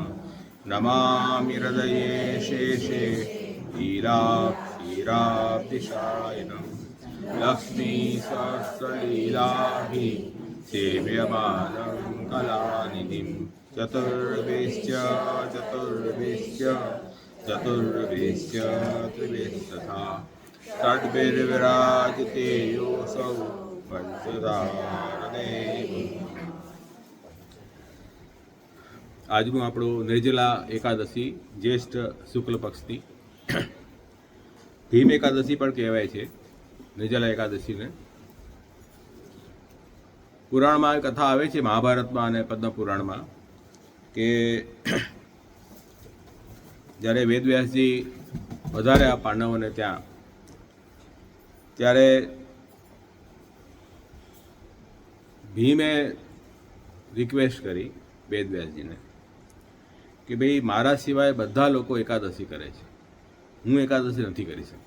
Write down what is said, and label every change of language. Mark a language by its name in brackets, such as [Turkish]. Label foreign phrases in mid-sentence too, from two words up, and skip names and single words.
[Sanskrit] नमामि हृदये शेषे लीलाब्धिशायिनं लक्ष्मीसहस्रलीलाभिः सेव्यमानं कलानिधिं चतुर्भिश्च त्रिभिस्तथा षड्भिर्विराजते योऽसौ पंचधारदेव। [Gujarati] આજનું આપણું નિર્જલા એકાદશી જ્યેષ્ઠ શુક્લ પક્ષની ભીમ એકાદશી પણ કહેવાય છે નિર્જલા એકાદશીને. પુરાણમાં કથા આવે છે મહાભારતમાં અને પદ્મ પુરાણમાં કે જ્યારે વેદવ્યાસજી વધાર્યા પાંડવોને ત્યાં, ત્યારે ભીમે રિક્વેસ્ટ કરી વેદવ્યાસજીને કે ભાઈ મારા સિવાય બધા લોકો એકાદશી કરે છે, હું એકાદશી નથી કરી શકતો.